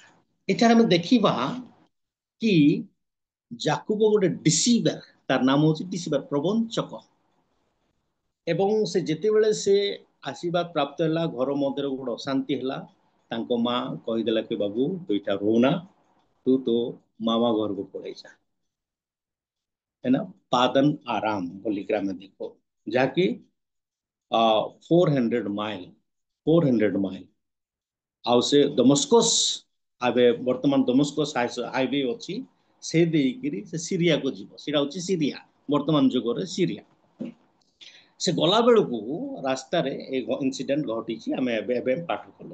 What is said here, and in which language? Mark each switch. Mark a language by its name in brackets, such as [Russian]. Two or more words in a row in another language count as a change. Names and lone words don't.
[Odia] ଏଠାରେ ଆମେ ଦେଖିବା କି ଯାକୋବ ଗୋଟେ ଡିସିଭର, ତାର ନାମ ହଉଛି ଡିସିଭର, ପ୍ରବଞ୍ଚକ। ଏବଂ ସେ ଯେତେବେଳେ ସେ ଆଶୀର୍ବାଦ ପ୍ରାପ୍ତ ହେଲା, ଘର ମଧ୍ୟରେ ଗୋଟେ ଅଶାନ୍ତି ହେଲା, ତାଙ୍କ ମା କହିଦେଲା କି ବାବୁ ତୁ ଏଇଟା ରହୁନା, ତୁ ତୋ ମାମା ଘରକୁ ପଳେଇ ଯା। [Hindi] है ना, [Odia] पादन आराम बोलिकर ଆମେ ଦେଖୁ, ଯାହାକି 400 ମାଇଲ। ଆଉ ସେ ଦମସ୍କସ୍, ଏବେ ବର୍ତ୍ତମାନ ଦମସ୍କସ୍ ହାଇୱେ ଅଛି, ସେ ଦେଇକିରି ସେ ସିରିଆକୁ ଯିବ। ସେଟା ହଉଛି ସିରିଆ, ବର୍ତ୍ତମାନ ଯୁଗରେ ସିରିଆ। ସେ ଗଲା ବେଳକୁ ରାସ୍ତାରେ ଏ ଇନସିଡେଣ୍ଟ ଘଟିଛି, ଆମେ ଏବେ ଏବେ ପାଠ କଲୁ।